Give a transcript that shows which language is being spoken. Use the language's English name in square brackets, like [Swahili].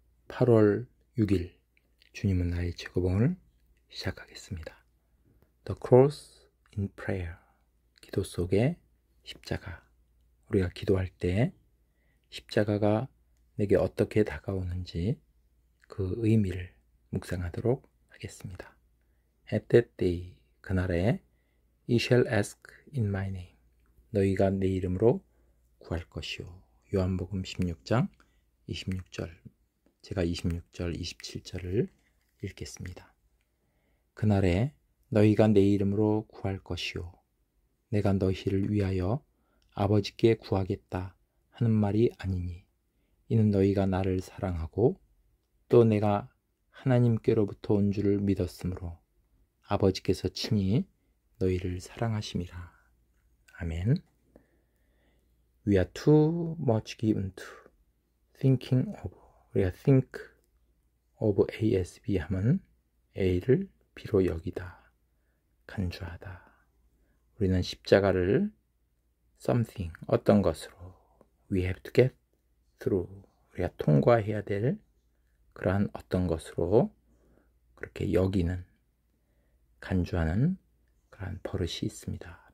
[Korean] 8월 6일 주님은 나의 최고봉을 시작하겠습니다. [English] The Cross in Prayer, [Korean] 기도 속의 십자가. 우리가 기도할 때 십자가가 내게 어떻게 다가오는지 그 의미를 묵상하도록 하겠습니다. [English] At that day, [Korean] 그날에 [English] You shall ask in my name, [Korean] 너희가 내 이름으로 구할 것이요. 요한복음 16장 26절, 제가 26절, 27절을 읽겠습니다. 그날에 너희가 내 이름으로 구할 것이요 내가 너희를 위하여 아버지께 구하겠다 하는 말이 아니니 이는 너희가 나를 사랑하고 또 내가 하나님께로부터 온 줄을 믿었으므로 아버지께서 친히 너희를 사랑하심이라. 아멘. [English] We are too much given to thinking of, 우리가 think of ASB 하면 [Korean] A를 B로 여기다, 간주하다. 우리는 십자가를 something, 어떤 것으로, [English] we have to get through, [Korean] 우리가 통과해야 될 그러한 어떤 것으로 그렇게 여기는, 간주하는 그러한 버릇이 있습니다.